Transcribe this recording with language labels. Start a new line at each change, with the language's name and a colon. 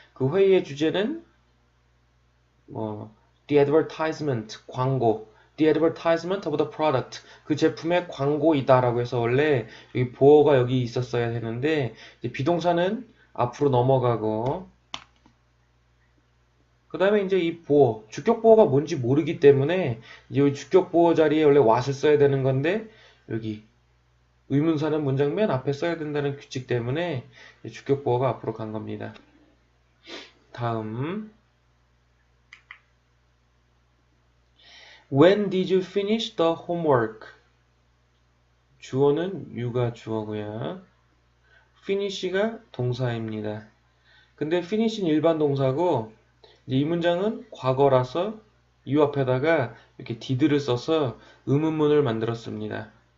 Korean: 그 회의의 주제는 the advertisement 광고,
English: the advertisement of the product
Korean: 그 제품의 광고이다라고 해서 원래 여기 보어가 여기 있었어야 되는데 이제 비동사는 앞으로 넘어가고 그 다음에 이제 이 보어, 주격 보어가 뭔지 모르기 때문에 이 주격 보어 자리에 원래 what을 써야 되는 건데 여기 의문사는 문장 맨 앞에 써야 된다는 규칙 때문에 주격 보어가 앞으로 간 겁니다. 다음
English: When did you finish the homework?
Korean: 주어는 you가 주어고요. finish가 동사입니다. 근데 finish는 일반 동사고 이 문장은 과거라서 you 앞에다가 이렇게 did를 써서 의문문을 만들었습니다.